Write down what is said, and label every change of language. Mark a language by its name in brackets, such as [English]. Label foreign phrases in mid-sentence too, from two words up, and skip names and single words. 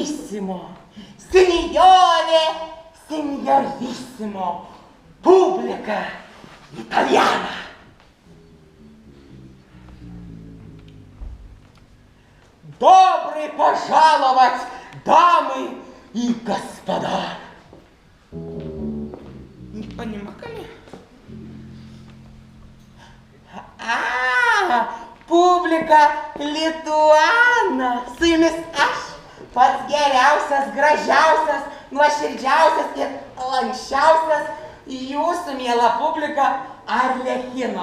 [Italian] bravissimo, signore, signorissimo, pubblica italiana. [Russian] Добро пожаловать, дамы и господа. Не понимали? [Lithuanian] Publika Lituana, su jumis aš, pats geriausias, gražiausias, nuoširdžiausias ir lanksčiausias jūsų miela publika Arlechino.